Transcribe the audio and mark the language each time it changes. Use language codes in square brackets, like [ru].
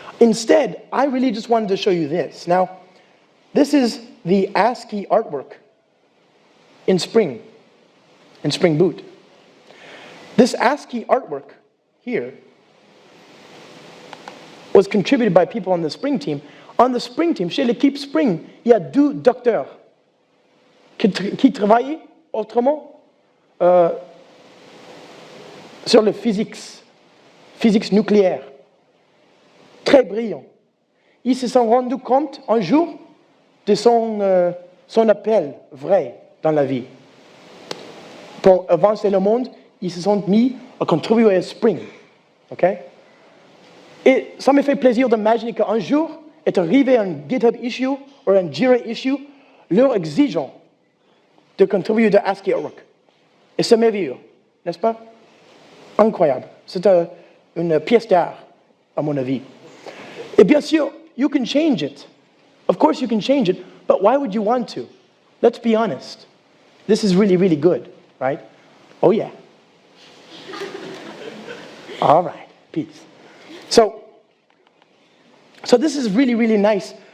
[en] Instead, I really just wanted to show you this. Now, this is the ASCII artwork in Spring Boot. This ASCII artwork here was contributed by people on the Spring team. [fr] On the Spring team, chez l'équipe Spring, il y a 2 docteurs qui travaillent autrement sur le physique nucléaire. Très brillant. Ils se sont rendus compte un jour de son appel vrai dans la vie. Pour avancer le monde, ils se sont mis à contribuer à Spring. Okay? Et ça me fait plaisir d'imaginer qu'un jour est arrivé un GitHub issue ou un Jira issue leur exigeant de contribuer à ASCII artwork. Et c'est merveilleux, n'est-ce pas? Incroyable. C'est une pièce d'art, à mon avis. [en] Et bien sûr, you can change it. Of course you can change it, but why would you want to? Let's be honest. This is really, really good, right? Oh yeah. All right, peace. So this is really, really nice.